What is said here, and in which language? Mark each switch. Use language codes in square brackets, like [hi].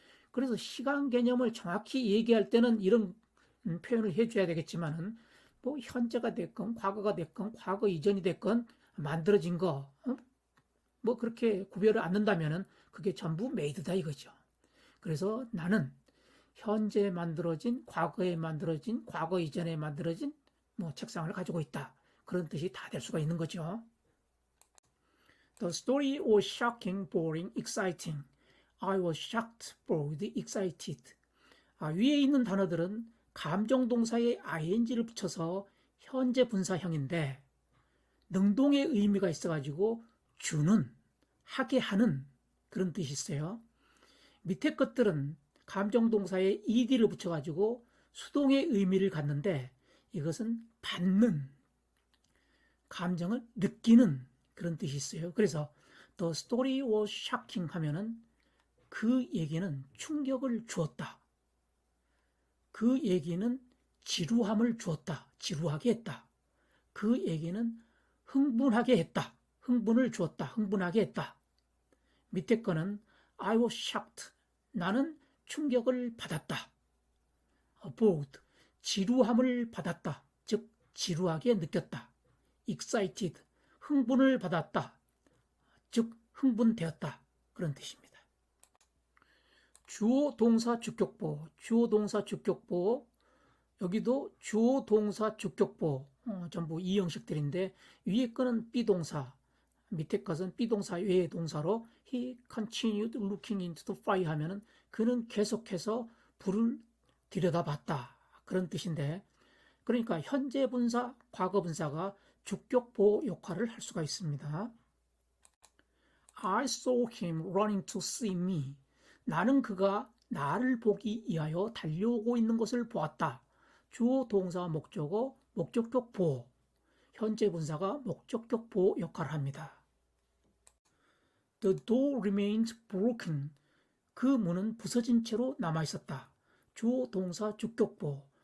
[ko] 그래서 시간 개념을 정확히 얘기할 때는 이런 표현을 해줘야 되겠지만은 현재가 됐건 과거가 됐건 과거 이전이 됐건 만들어진 거 그렇게 구별을 안 넣는다면은 그게 전부 made다 이거죠. 그래서 나는 현재 만들어진 과거에 만들어진 과거 이전에 만들어진 책상을 가지고 있다. 그런 뜻이 다 될 수가 있는 거죠. [en] The story was shocking, boring, exciting. I was shocked, bored, excited. [ko] 위에 있는 단어들은 감정 동사에 ing를 붙여서 현재 분사형인데 능동의 의미가 있어가지고 주는, 하게 하는 그런 뜻이 있어요. 밑에 것들은 감정 동사에 ed를 붙여가지고 수동의 의미를 갖는데 이것은 받는, 감정을 느끼는 그런 뜻이 있어요. 그래서 [en] The story was shocking [ko] 하면은 그 얘기는 충격을 주었다. 그 얘기는 지루함을 주었다. 지루하게 했다. 그 얘기는 흥분하게 했다. 흥분을 주었다. 흥분하게 했다. 밑에 거는 [en] I was shocked. [ko] 나는 충격을 받았다. bored. 지루함을 받았다. 즉 지루하게 느꼈다. excited. 흥분을 받았다. 즉 흥분되었다. 그런 뜻입니다. 주어 동사 주격보, 주어 동사 주격보, 여기도 주어 동사 주격보 전부 이 형식들인데 위에 거는 비동사, 밑에 것은 비동사 외의 동사로 [en] he continued looking into the fire [ko] 하면은 그는 계속해서 불을 들여다봤다. 그런 뜻인데 그러니까 현재 분사, 과거 분사가 주격보 역할을 할 수가 있습니다. [en] I saw him running to see me. [ko] 나는 그가 나를 보기 위하여 달려오고 있는 것을 보았다. 주어 동사 목적어 목적격 보호. 현재 분사가 목적격 보호 역할을 합니다. [en] The door remains broken. [ko] 그 문은 부서진 채로 남아있었다. 주어 동사 주격보.